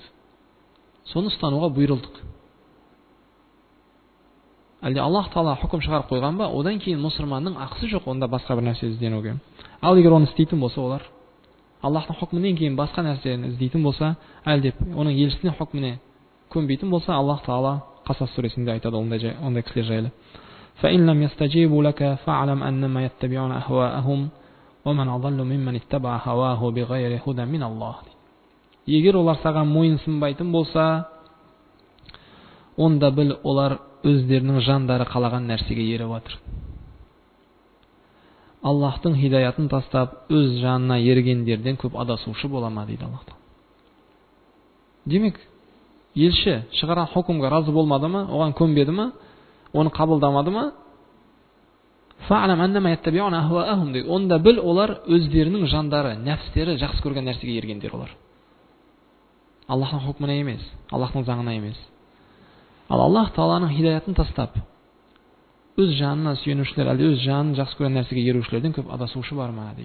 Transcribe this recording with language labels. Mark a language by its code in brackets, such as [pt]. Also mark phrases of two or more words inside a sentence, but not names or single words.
[kk] Соны ұстануға бұйырылдық. Әлде Аллах Тағала хукім шығарып қойған ба, одан кейін мұсылманның ақысы жоқ онда басқа бір нәрсе ізденуге. Ал егер оны істейтін болса, олар Аллахтың хукмінен кейін басқа нәрсені іздейтін болса, әлде оның елшісінің хукміне көнбейтін болса, Аллах Тағала Қасас сүресінде айтады ондай кісілер жайлы. [ar] فَإِنْ لَمْ يَسْتَجِيبُوا لَكَ فَاعْلَمْ أَنَّمَا يَتَّبِعُونَ أَهْوَاءَهُمْ وَمَنْ أَضَلُّ مِمَّنِ اتَّبَعَ هَوَاهُ بِغَيْرِ هُدًى مِنَ اللَّهِ. [kk] Егер олар саған мойынсынбайтын болса, онда біл, олар өздерінің жандары қалаған нәрсеге еріп жатыр. Аллахтың хидаятын тастап, өз жанына ергендерден көп адасушы бола ма дейді Аллах. Демек, елші шығарған хукімге разы болмады ма, оған көнбеді ма, оны қабылдамады ма? [ar] فاعلم أنما يتبعون أهواءهم дейді. [kk] Онда біл, олар өздерінің жандары, нәпстері жақсы көрген нәрсеге ергендер олар. Аллахтың хукміне емес, Аллахтың заңына емес. Ал Аллах Тағаланың хидаятын тастап, өз жанына сүйенушілер, әлде өз жанын жақсы көрген нәрсеге ерушілерден көп адасушы бар ма дейді.